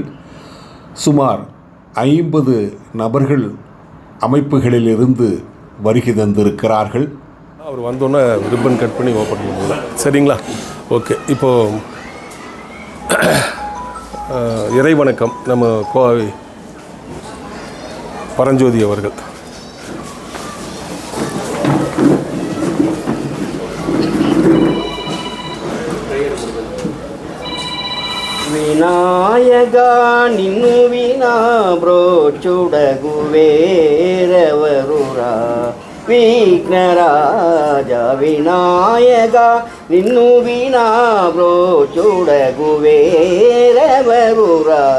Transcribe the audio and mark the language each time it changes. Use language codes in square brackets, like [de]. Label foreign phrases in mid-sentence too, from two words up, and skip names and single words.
[ta] சுமார் 50 நபர்கள் அமைப்புகளிலிருந்து வருகை தந்திருக்கிறார்கள். அவர் வந்தோன்னே [en] ribbon cut [ta] பண்ணி ஓப்பன் பண்ணுவோம். சரிங்களா? ஓகே. இப்போது இறை வணக்கம். நம்ம கோவை பரஞ்சோதி அவர்கள் [te] వినాయక నిన్ను వినా బ్రోచుడగు వేరవరుర విఘ్నరాజ వినాయక నిన్ను వినా బ్రోచుడగు వేరవరుర